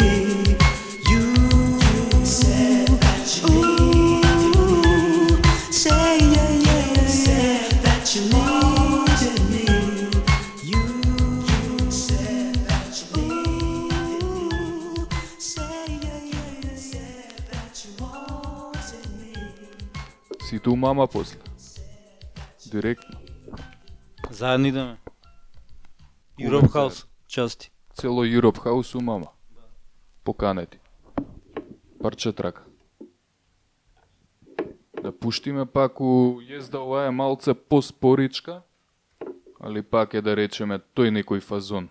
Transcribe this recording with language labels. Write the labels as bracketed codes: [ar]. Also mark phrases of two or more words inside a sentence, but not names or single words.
[en] You said that you needed me. Say yeah, yeah, yeah, said that you needed me. You said that you needed me. Say yeah, yeah, yeah, said that you wanted me. [mk] Си ту мама после. Директно. Заедно идеме. Europe House части. Цело Europe House у мама. Поканети. Парче трака. Да пуштиме пак у језда, ова е малце поспоричка, али пак е да речеме тој некој фазон.